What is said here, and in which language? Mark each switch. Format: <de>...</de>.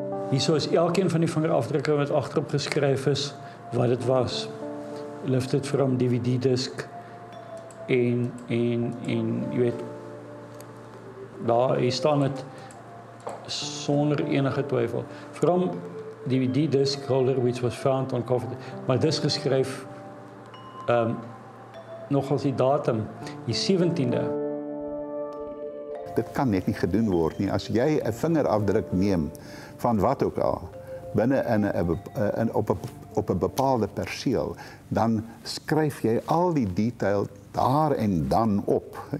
<af>Hierso is elkeen van die vingerafdrukke wat agterop geskryf is wat dit was.</af> <en>Lifted from DVD-disk</en> <af>en jy weet, daar staan dit sonder enige twyfel.</af> <en>From DVD-disk holder which was found on coffee.</en> <af>Maar dis geskryf nog als die datum, die 17de. Dit kan net nie gedoen word nie. As jy 'n vingerafdruk neem van wat ook al, binne op 'n bepaalde perseel, dan skryf jy al die detail daar en dan op.</af>